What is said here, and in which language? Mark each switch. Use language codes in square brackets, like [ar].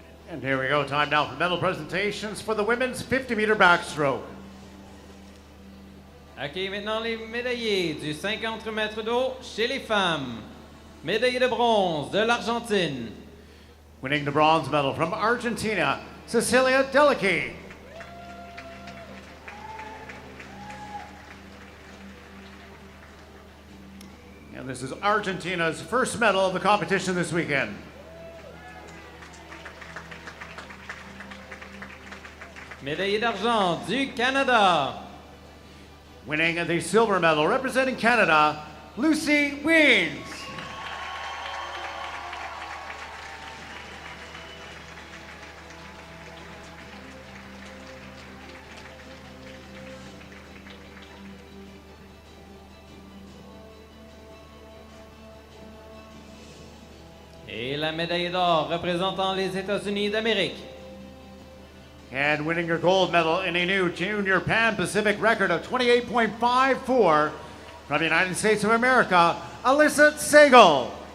[en] And here we go, time now for medal presentations for the women's 50-meter backstroke. [fr] OK, maintenant les médaillés du 50 mètres d'eau chez les femmes. Médaillé de bronze de l'Argentine. [en] Winning the bronze medal from Argentina, Cecilia Delici. And this is Argentina's first medal of the competition this weekend. [fr] Médaillé d'argent du Canada. [en] Winning the silver medal representing Canada, Lucy Weens. [fr] Et la médaille d'or représentant les États-Unis d'Amérique. [en] And winning your gold medal in a new Junior Pan Pacific record of 28.54 from the United States of America, Alyssa Segal.